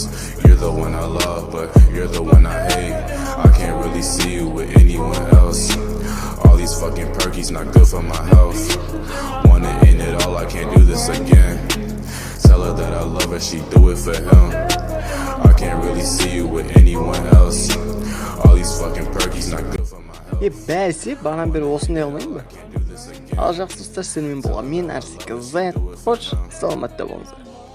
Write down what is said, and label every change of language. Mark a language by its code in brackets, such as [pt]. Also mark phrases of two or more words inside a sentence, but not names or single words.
[en] You're the one I love, but you're the one I hate. I can't really see you with anyone else. All these fucking perkies not good for my health. Wanna end it all, I can't do this again. Tell her that I love her, she do it for him. I can't really see you with anyone else. All these fucking perkies not good for my health. [kk] Бәсе, баған бері осындай алмайын ба? Ал жақсы достар, сіздермен болған мен Арсик Z. Хош, саламатта болыңыздар.